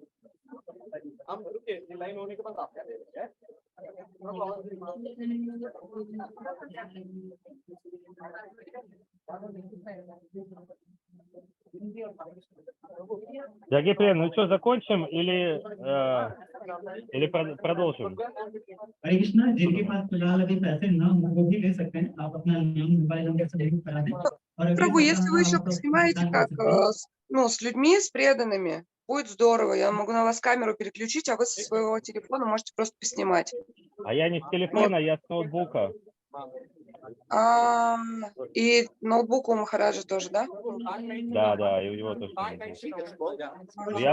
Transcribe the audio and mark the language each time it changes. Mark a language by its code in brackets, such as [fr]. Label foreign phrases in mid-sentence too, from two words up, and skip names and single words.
[hi] हम रुके, ये लाइन होने के बाद आप क्या दे रहे हैं? [ru] Дорогие приятели, ну что, закончим или продолжим? [hi] हरे कृष्णा, जिनके पास फिलहाल अभी पैसे ना हो वो भी ले सकते हैं, आप अपना नाम मोबाइल नंबर से बुक करा दें और अगर [ru] Прабу, если вы еще [hi] आप [ru] поснимаете [hi] भुगतान कर [ru] как, [hi] सकते हैं। [ru] ну, с людьми, с преданными, будет здорово. Я могу на вас камеру переключить, а вы со своего телефона можете просто поснимать. А я не с телефона, я с ноутбука. И ноутбук у Махараджа тоже, да? Да, и у него тоже. Я